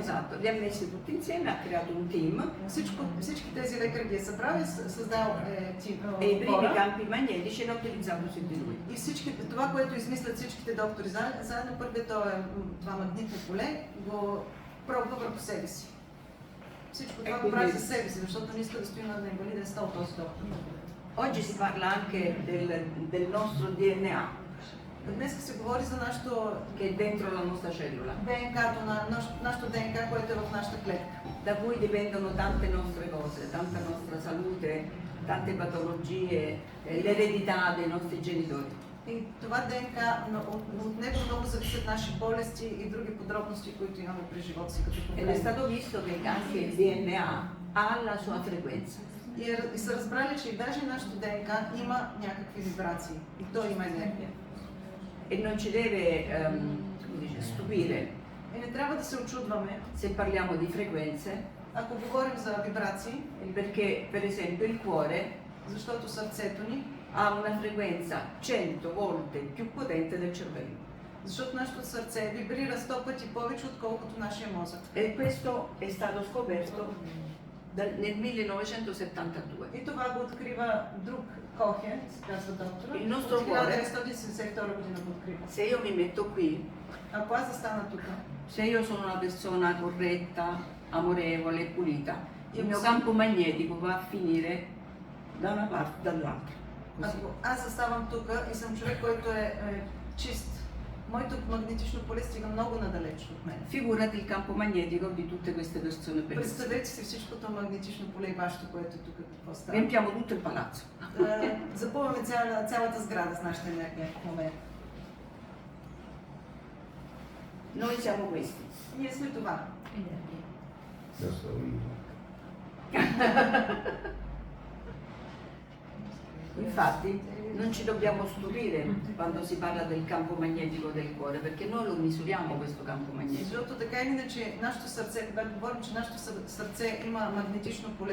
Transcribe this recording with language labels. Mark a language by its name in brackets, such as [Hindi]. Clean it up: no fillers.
[Italian] Esatto, li ha messi tutti insieme, ha creato un team [Bulgarian] Всички тези лекари ги е събрал и създал [Italian] e i primi [Bulgarian] хора. [Italian] campi magnetici l'ha utilizzato su di lui. [Bulgarian] И това, което измислят всичките доктори заедно, първият това магнитно поле го пробва върху себе си. Всичко това го прави за себе си, защото не иска да стои на инвалиден стол този доктор. [Italian] Oggi si parla anche del nostro DNA [Bulgarian] Днес се говори за нашото [Italian] che è dentro la nostra cellula, [Bulgarian] ДНК-то, нашото ДНК, което е в нашата клетка. [Italian] da cui dipendono tante nostre cose, tanta nostra salute, tante patologie, l'eredità dei nostri genitori. [Bulgarian] И това ДНК, от него много зависят наши болести и други подробности, които имаме при живота си като [Italian] Ed è [Bulgarian] проблеми. [Italian] stato visto che anche il DNA ha la sua frequenza. [Bulgarian] И са разбрали, че и даже нашето ДНК има някакви вибрации. И то има енергия. [Italian] E non ci deve come dice, stupire [Bulgarian] И не трябва да се очудваме, [Italian] se parliamo di frequenze, [Bulgarian] ако говорим за вибрации, [Italian] perché per esempio il cuore [Bulgarian] защото сърцето ни, [Italian] ha una frequenza 100 volte più potente del cervello. [Bulgarian] защото нашето сърце вибрира 100 пъти повече, отколкото нашия мозък. [Italian] E questo è stato scoperto nel 1972. [Bulgarian] И това го открива друг Кохе, казва доктора. [Italian] Il nostro [Bulgarian] От [Italian] cuore, [Bulgarian] 1972 година го открива. [Italian] se io mi metto qui, [Bulgarian] Ако аз застана тук, [Italian] se io sono una persona corretta, amorevole, pulita, il Io mio sì. campo magnetico va a finire da una parte dall'altra. Così. [Bulgarian] ако аз заставам тук и съм човек, който е чист, моето магнетично поле стига много надалеч от мен. [Italian] Figurati il campo magnetico di tutte queste persone bellissime. [Bulgarian] Представете си всичкото магнетично поле и вашето, което е тук какво става. [Italian] Riempiamo tutto il palazzo. [Bulgarian] Запълваме цялата сграда с нашата енергия в момента. Noi siamo questi. Ние сме това. Енергия. [Italian] Io sto vivo. Infatti non ci dobbiamo stupire quando si parla del campo magnetico del cuore, perché noi lo misuriamo questo campo magnetico. [Bulgarian] Защото така или иначе нашето сърце, когато говорим, че нашето сърце има магнетично поле,